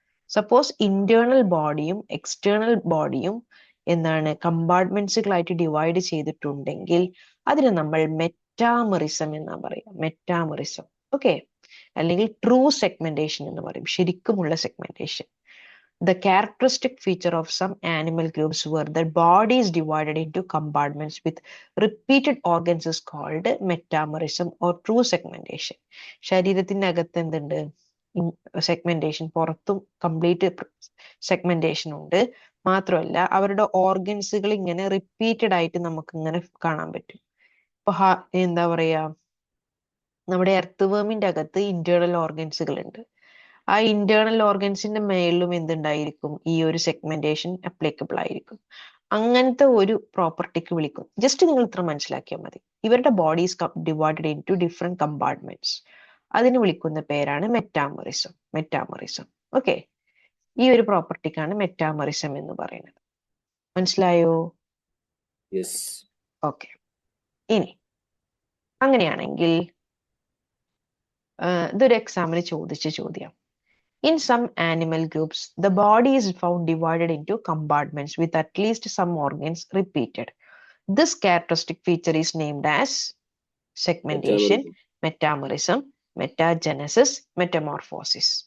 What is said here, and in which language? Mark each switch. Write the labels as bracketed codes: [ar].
[ml] Suppose internal ബോഡിയും external ബോഡിയും എന്താണ്, കമ്പാർട്ട്മെന്റ്സുകളായിട്ട് divide ചെയ്തിട്ടുണ്ടെങ്കിൽ അതിന് നമ്മൾ മെറ്റാമറിസം എന്നാ പറയാം. മെറ്റാമറിസം. ഓക്കെ, അല്ലെങ്കിൽ ട്രൂ സെഗ്മെന്റേഷൻ എന്ന് പറയും, ശരിക്കുമുള്ള segmentation. [en] The characteristic feature of some animal groups where the body is divided into compartments with repeated organs is called metamerism or true segmentation. [ml] ശരീരത്തിന്റെ അകത്ത് എന്തുണ്ട്? സെഗ്മെന്റേഷൻ. പുറത്തും കംപ്ലീറ്റ് സെഗ്മെന്റേഷൻ ഉണ്ട്. മാത്രമല്ല അവരുടെ ഓർഗൻസുകൾ ഇങ്ങനെ റിപ്പീറ്റഡ് ആയിട്ട് നമുക്ക് ഇങ്ങനെ കാണാൻ പറ്റും. ഇപ്പൊ എന്താ പറയാ, നമ്മുടെ എർത്ത് വേമിന്റെ അകത്ത് ഇന്റേണൽ ഓർഗൻസുകൾ ഉണ്ട്. ആ ഇന്റേണൽ ഓർഗൻസിന്റെ മേളിലും എന്തുണ്ടായിരിക്കും, ഈ ഒരു സെഗ്മെന്റേഷൻ അപ്ലിക്കബിൾ ആയിരിക്കും. അങ്ങനത്തെ ഒരു പ്രോപ്പർട്ടിക്ക് വിളിക്കും. ജസ്റ്റ് നിങ്ങൾ ഇത്ര മനസ്സിലാക്കിയാൽ മതി. ഇവരുടെ [en] bodies divided in to different compartments, [ml] അതിന് വിളിക്കുന്ന പേരാണ് മെറ്റാമറിസം. ഓക്കെ, ഈ ഒരു പ്രോപ്പർട്ടിക്കാണ് മെറ്റാമറിസം എന്ന് പറയുന്നത്. മനസ്സിലായോ? [en] Yes. [ml] ഓക്കെ, ഇനി അങ്ങനെയാണെങ്കിൽ ഇതൊരു എക്സാമിന് ചോദിച്ച ചോദ്യം. [en] In some animal groups, the body is found divided into compartments with at least some organs repeated. This characteristic feature is named as segmentation, metamerism, metagenesis, metamorphosis.